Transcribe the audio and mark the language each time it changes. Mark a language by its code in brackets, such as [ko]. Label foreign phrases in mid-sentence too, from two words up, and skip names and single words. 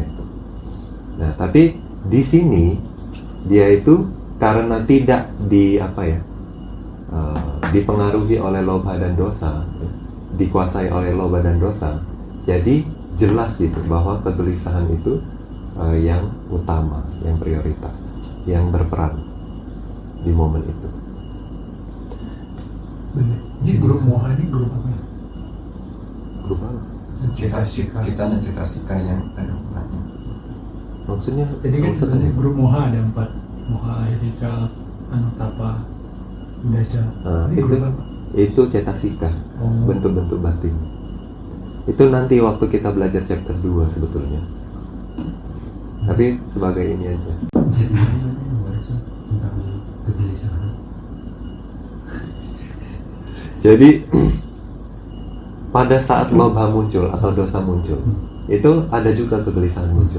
[id] Nah, tapi di sini dia itu karena tidak dipengaruhi oleh lobha dan dosa, dikuasai oleh lobha dan dosa, jadi jelas gitu bahwa kegelisahan itu yang utama, yang prioritas, yang berperan di momen itu. Bener. Ini grup moha ini grup apa ya? Grup apa? Cita dan citastika yang ada hubungannya. Maksudnya? Jadi kan maksudnya sebenarnya grup moha ada 4, [pi] moha, ahirika, anotapa, udhaca. [id] Nah, Ini grup apa? itu cetasika, Oh. bentuk-bentuk batin. Itu nanti waktu kita belajar chapter 2 sebetulnya. Tapi sebagai ini aja. Jadi pada saat lobha muncul atau dosa muncul, itu ada juga kegelisahan muncul.